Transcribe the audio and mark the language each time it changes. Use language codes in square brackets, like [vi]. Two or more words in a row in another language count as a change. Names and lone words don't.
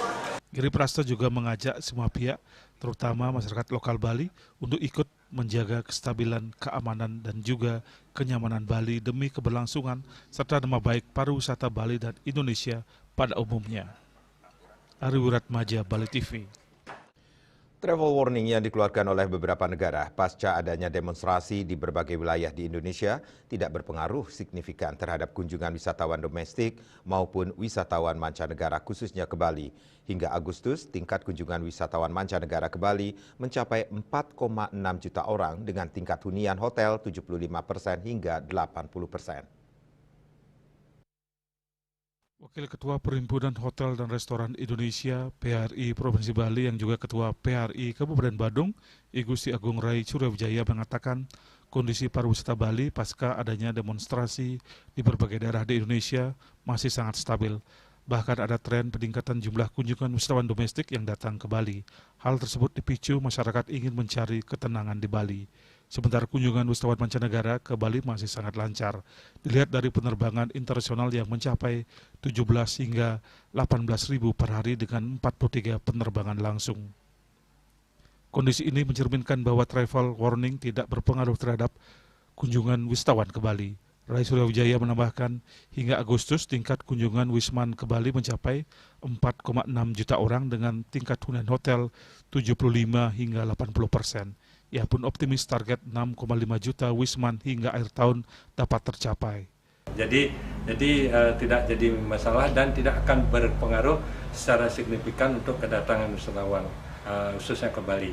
[id] Giri Prasta juga mengajak semua pihak, terutama masyarakat lokal Bali, untuk ikut menjaga kestabilan, keamanan, dan juga kenyamanan Bali demi keberlangsungan serta nama baik pariwisata Bali dan Indonesia pada umumnya. Ari Wiratmaja, Bali TV. [en] Travel warning [id] yang dikeluarkan oleh beberapa negara pasca adanya demonstrasi di berbagai wilayah di Indonesia tidak berpengaruh signifikan terhadap kunjungan wisatawan domestik maupun wisatawan mancanegara khususnya ke Bali. Hingga Agustus, tingkat kunjungan wisatawan mancanegara ke Bali mencapai 4,6 juta orang dengan tingkat hunian hotel 75% hingga 80%. Wakil Ketua Perhimpunan Hotel dan Restoran Indonesia PHRI Provinsi Bali yang juga Ketua PHRI Kabupaten Badung, I Gusti Agung Rai Suryawijaya mengatakan kondisi pariwisata Bali pasca adanya demonstrasi di berbagai daerah di Indonesia masih sangat stabil. Bahkan ada tren peningkatan jumlah kunjungan wisatawan domestik yang datang ke Bali. Hal tersebut dipicu masyarakat ingin mencari ketenangan di Bali. Sementara kunjungan wisatawan mancanegara ke Bali masih sangat lancar. Dilihat dari penerbangan internasional yang mencapai 17 hingga 18 ribu per hari dengan 43 penerbangan langsung. Kondisi ini mencerminkan bahwa [en] travel warning [id] tidak berpengaruh terhadap kunjungan wisatawan ke Bali. Rai Suryawijaya menambahkan, hingga Agustus tingkat kunjungan Wisman ke Bali mencapai 4,6 juta orang dengan tingkat hunian hotel 75 hingga 80%. Ia pun optimis target 6,5 juta wisman hingga akhir tahun dapat tercapai. Jadi tidak jadi masalah dan tidak akan berpengaruh secara signifikan untuk kedatangan wisatawan, khususnya ke Bali.